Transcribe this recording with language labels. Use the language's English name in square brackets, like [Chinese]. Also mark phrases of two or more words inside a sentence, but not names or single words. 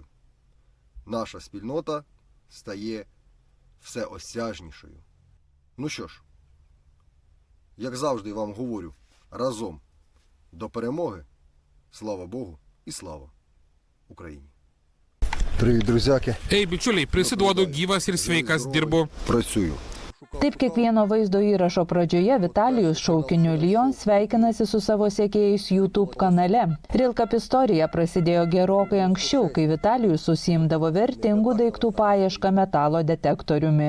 [Ukrainian] Наша спільнота стає всеосяжнішою. Ну що ж, як завжди вам говорю, разом до перемоги. Слава Богу і слава Україні. Привіт, друзяки. [Lithuanian] Ei, bičiuliai, prisiduodu gyvas ir sveikas, dirbu. [Ukrainian] Pracюю. [Lithuanian] Taip kiekvieno vaizdo įrašo pradžioje Vitalijus šaukiniu Lyon sveikinasi su savo sekėjais YouTube kanale. Rilkap istorija prasidėjo gerokai anksčiau, kai Vitalijus užsiimdavo vertingų daiktų paiešką metalo detektoriumi.